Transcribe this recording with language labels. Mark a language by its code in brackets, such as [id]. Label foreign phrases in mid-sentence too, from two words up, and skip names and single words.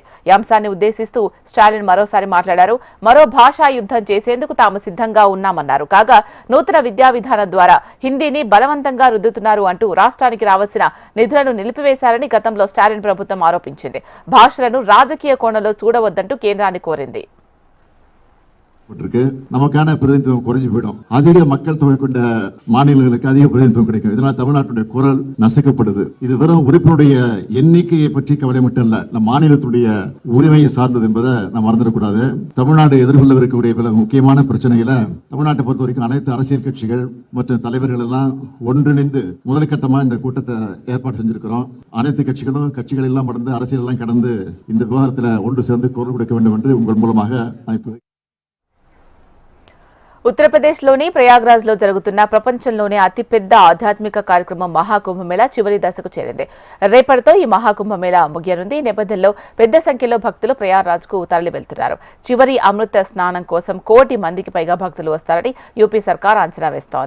[te] ఈ అంశాన్ని ఉద్దేశిస్తూ స్టాలిన్ మరోసారి మాట్లాడారు. మరో భాషా యుద్ధం చేసేందుకు తాము సిద్ధంగా ఉన్నామన్నారు. కాగా నూతన విద్యా విధానం ద్వారా హిందీని బలవంతంగా రుద్దుతున్నారు అంటూ రాష్ట్రానికి రావాల్సిన నిధులను నిలిపివేశారని గతంలో స్టాలిన్ ప్రభుత్వం ఆరోపించింది. భాషలను రాజకీయ కోణంలో చూడవద్దంటూ కేంద్రాన్ని కోరింది. [ta] நமக்கான பிரதிநிதித்துவம் குறைஞ்சு போயிடும். அதிக மக்கள் தொகை கொண்ட மாநிலங்களுக்கு அதிக பிரதிநிதித்துவம் கிடைக்கும். இதனால் தமிழ்நாட்டுடைய குரல் நசுக்கப்படுது. இது வெறும் உறுப்பினுடைய எண்ணிக்கையை பற்றி கவலை மட்டும் இல்ல, நம் மாநிலத்துடைய உரிமையை சார்ந்தது என்பதை நாம் மறந்துடக்கூடாது. தமிழ்நாடு எதிர்கொள்ளவிருக்கக்கூடிய பல முக்கியமான பிரச்சனைகளை தமிழ்நாட்டை பொறுத்த வரைக்கும் அனைத்து அரசியல் கட்சிகள் மற்றும் தலைவர்கள் எல்லாம் ஒன்றிணைந்து முதல் கட்டமா இந்த கூட்டத்தை ஏற்பாடு செஞ்சிருக்கிறோம். அனைத்து கட்சிகள் எல்லாம் கடந்து அரசியல் எல்லாம் கடந்து இந்த விவகாரத்தில் ஒன்று சேர்ந்து குரல் கொடுக்க வேண்டும் என்று உங்கள் மூலமாக அழைப்பு. [te] ఉత్తరప్రదేశ్లోని ప్రయాగ్రాజ్లో జరుగుతున్న ప్రపంచంలోనే అతిపెద్ద ఆధ్యాత్మిక కార్యక్రమం మహాకుంభమేళా చివరి దశకు చేరింది. రేపటితో ఈ మహాకుంభమేళా ముగియనుంది. ఈ నేపథ్యంలో పెద్ద సంఖ్యలో భక్తులు ప్రయాగ్రాజ్కు తరలి వెళ్తున్నారు. చివరి అమృత స్నానం కోసం 1 కోటి మందికి పైగా భక్తులు వస్తారని యూపీ సర్కార్ అంచనా వేస్తోంది.